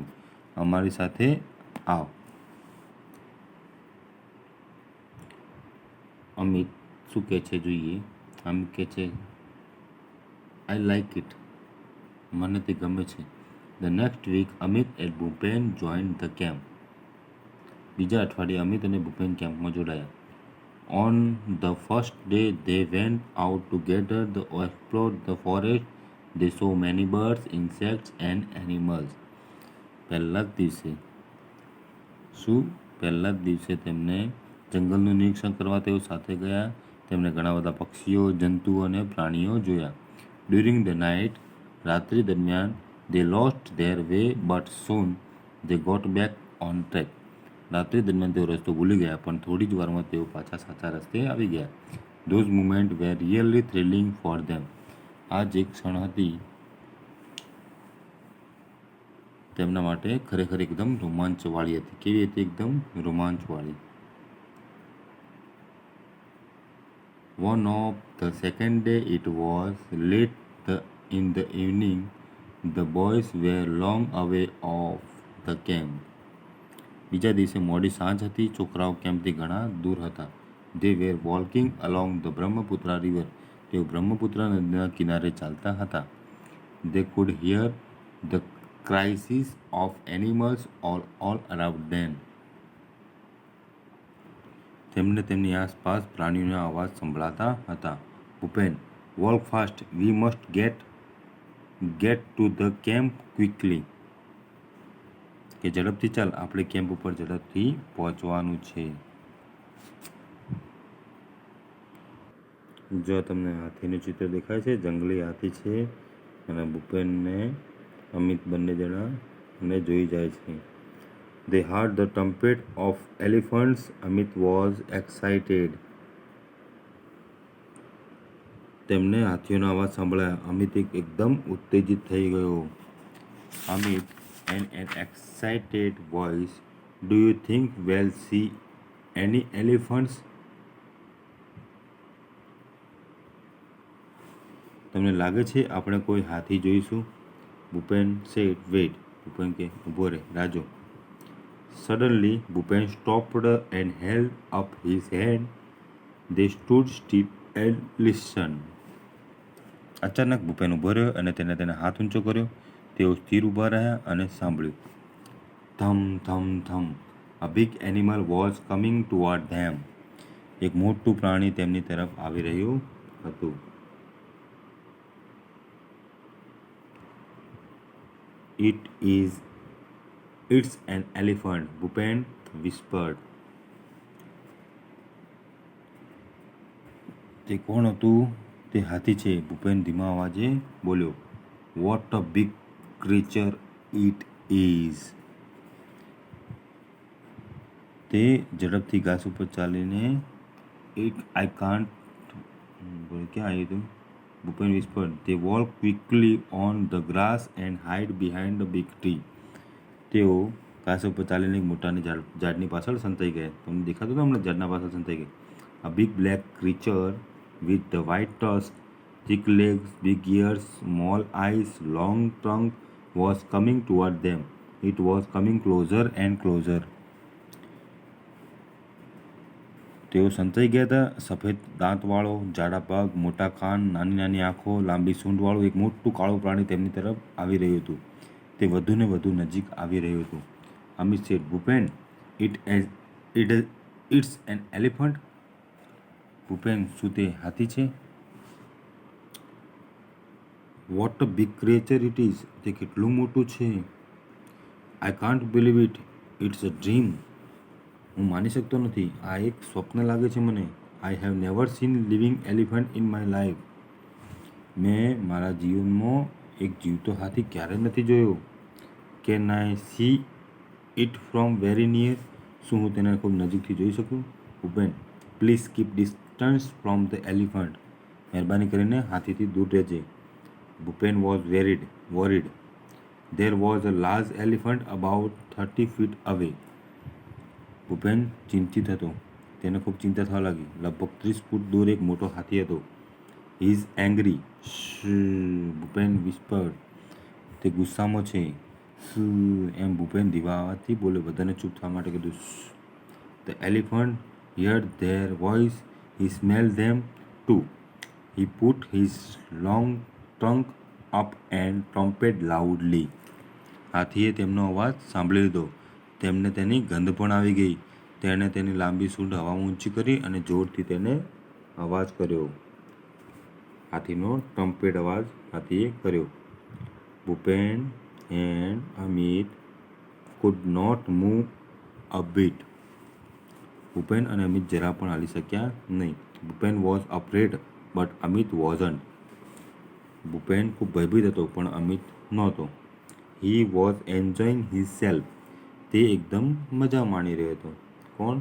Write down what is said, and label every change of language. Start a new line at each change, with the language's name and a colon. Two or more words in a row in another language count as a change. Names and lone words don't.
Gujarati: અમારી સાથે આવ. અમિત શું કહે છે જોઈએ? અમિત કહે છે,
English: I like it.
Gujarati: મને તે ગમે છે.
English: The next week અમિત and ભૂપેન join the camp.
Gujarati: બીજા અઠવાડિયે અમિત અને ભૂપેન કેમ્પમાં જોડાયા.
English: On the first day they went out together to explore the forest. They saw many birds, insects and animals.
Gujarati: પહેલા જ દિવસે તેમને જંગલનું નિરીક્ષણ કરવા તેઓ સાથે ગયા. તેમણે ઘણા બધા પક્ષીઓ, જંતુઓ અને પ્રાણીઓ જોયા.
English: During the night,
Gujarati: રાત્રિ દરમિયાન,
English: they lost their way but soon they got back on track.
Gujarati: રાત્રિ દરમિયાન તેઓ રસ્તો ભૂલી ગયા પણ થોડી જ વારમાં તેઓ પાછા સાચા રસ્તે આવી ગયા.
English: Those moments were really thrilling for them.
Gujarati: આ જે ક્ષણ હતી તેમના માટે ખરેખર એકદમ રોમાંચવાળી હતી. કેવી હતી? એકદમ રોમાંચવાળી.
English: One of the second day it was late in the evening. The boys were long away off the camp.
Gujarati: બીજા દિવસે મોડી સાંજ હતી. છોકરાઓ કેમ્પથી ઘણા દૂર હતા.
English: They were walking along the Brahmaputra river.
Gujarati: તેઓ બ્રહ્મપુત્ર નદીના કિનારે ચાલતા હતા.
English: They could hear the cries of animals all around them.
Gujarati: તેમને તેમની આસપાસ પ્રાણીઓના અવાજ સંભળાતા હતા.
English: ભૂપેન, walk fast. We must get to the camp quickly.
Gujarati: કે ઝડપથી ચાલ, આપણે કેમ્પ ઉપર ઝડપથી પહોંચવાનું છે. જો તમને હાથીનું ચિત્ર દેખાય છે, જંગલી હાથી છે અને ભૂપેનને અમિત બંને જણા ને જોઈ જાય છે.
English: They heard the trumpet of elephants. Amit was excited.
Gujarati: તેમને હાથીઓના અવાજ સાંભળ્યા. અમિત એકદમ ઉત્તેજિત થઈ ગયો.
English: અમિત in an excited voice, do you think we'll see any elephants?
Gujarati: તમને લાગે છે આપણે કોઈ હાથી જોઈશું?
English: ભૂપેન said, wait.
Gujarati: ભૂપેન કે ઊભો રહે, રાજો.
English: Suddenly, Bhupen stopped and held up his hand. They stood still and listened.
Gujarati: અચાનક ભૂપેન ઊભો રહ્યો અને તેના હાથ ઊંચો કર્યો. તેઓ સ્થિર ઊભા રહ્યા અને સાંભળ્યું. થમ થમ થમ.
English: A big animal was coming toward them.
Gujarati: એક મોટું પ્રાણી તેમની તરફ આવી રહ્યું હતું.
English: It's an elephant, ભૂપેન whispered.
Gujarati: તે કોણ હતું? તે હાથી છે, ભૂપેન ધીમા અવાજે બોલ્યો.
English: What a big creature it is.
Gujarati: તે ઝડપથી ઘાસ ઉપર ચાલીને
English: I can't
Gujarati: ક્યાં આવ્યું હતું?
English: ભૂપેન whispered. They walked quickly on the grass and hid behind a big tree.
Gujarati: તેઓ ઘાસ ઉપર ચાલીને એક મોટાની ઝાડની પાછળ સંતાઈ ગયા. તમને દેખાતું હતું હમણાં ઝાડના પાછળ સંતાઈ ગયા.
English: A big black creature with the white tusk, thick legs, big ears, small eyes, long trunk was coming toward them. It was coming closer and closer.
Gujarati: તેઓ સંતાઈ ગયા હતા. સફેદ દાંતવાળો, જાડા પગ, મોટા કાન, નાની નાની આંખો, લાંબી સૂંઢવાળું એક મોટું કાળું પ્રાણી તેમની તરફ આવી રહ્યું હતું. તે વધુને વધુ નજીક આવી રહ્યું હતું. અમિત said, ભૂપેન,
English: it's an elephant.
Gujarati: ભૂપેન, શું તે હાથી છે?
English: What a big creature it is.
Gujarati: તે કેટલું મોટું છે.
English: I can't believe it. It's a dream.
Gujarati: હું માની શકતો નથી. આ એક સ્વપ્ન લાગે છે મને.
English: I have never seen living elephant in my life.
Gujarati: મેં મારા જીવનમાં એક જીવતો હાથી ક્યારેય નથી જોયો.
English: Can I see it from very near?
Gujarati: શું હું તેને ખૂબ નજીકથી જોઈ શકું?
English: ભૂપેન, please keep distance from the elephant.
Gujarati: મહેરબાની કરીને હાથીથી દૂર રહેજે. ભૂપેન
English: was worried. There was a large elephant about 30 feet away.
Gujarati: ભૂપેન ચિંતિત હતો. તેને ખૂબ ચિંતા થવા લાગી. લગભગ 30 ફૂટ દૂર એક મોટો હાથી હતો.
English: He is angry. ભૂપેન whispered.
Gujarati: તે ગુસ્સામાં છે. એમ ભૂપેન ધીમા અવાજથી બોલ્યો. બધાને ચૂપ થવા માટે કીધું.
English: The elephant heard their voice. He smelled them too. He put his long trunk up and trumpeted loudly.
Gujarati: હાથીએ તેમનો અવાજ સાંભળી લીધો. તેમને તેની ગંધ પણ આવી ગઈ. તેણે તેની લાંબી સૂંઢ હવામાં ઊંચી કરી અને જોરથી તેને અવાજ કર્યો. હાથીનો ટ્રમ્પેટ અવાજ હાથીએ કર્યો.
English: ભૂપેન and Amit could not move a bit.
Gujarati: ભૂપેન અને અમિત જરા પણ હાલી શક્યા નહીં.
English: ભૂપેન was afraid but Amit wasn't.
Gujarati: ભૂપેન ખૂબ ભયભીત હતો પણ અમિત નહોતો.
English: He was enjoying himself.
Gujarati: તે એકદમ મજા માણી રહ્યો હતો. કોણ?